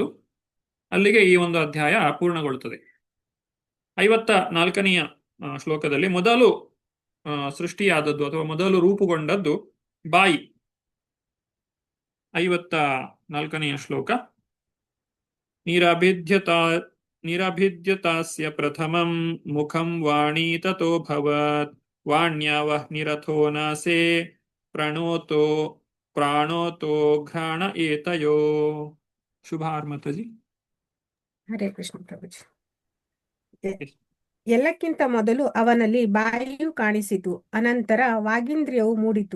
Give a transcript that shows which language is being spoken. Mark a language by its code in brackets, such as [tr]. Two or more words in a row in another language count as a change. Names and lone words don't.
[kn] ಅಲ್ಲಿಗೆ ಈ ಒಂದು ಅಧ್ಯಾಯ ಪೂರ್ಣಗೊಳ್ಳುತ್ತದೆ. 54ನೆಯ ಶ್ಲೋಕದಲ್ಲಿ ಮೊದಲು ಸೃಷ್ಟಿಯಾದದ್ದು ಅಥವಾ ಮೊದಲು ರೂಪುಗೊಂಡದ್ದು ಬಾಯಿ. 54ನೆಯ ಶ್ಲೋಕ. [sa] ನಿರಭಿದ್ಯತಾಸ್ಯ ಪ್ರಥಮಂ ಮುಖಂ ವಾಣೀ ತತೋ ಭವತ್ ವಾಣ್ಯಾವಹ್ನಿರಥೋ ನಾಸೇ ಪ್ರಾಣೋತೋ ಘ್ರಾಣ ಏತಯೋ. [kn] ಶುಭಾರ್ಮತಜಿ. ಹರೇ ಕೃಷ್ಣ ಪ್ರಭುಜಿ. ಎಲ್ಲಕ್ಕಿಂತ ಮೊದಲು ಅವನಲ್ಲಿ ಬಾಯಿಯು ಕಾಣಿಸಿತು, ಅನಂತರ ವಾಗೀಂದ್ರಿಯವು ಮೂಡಿತು.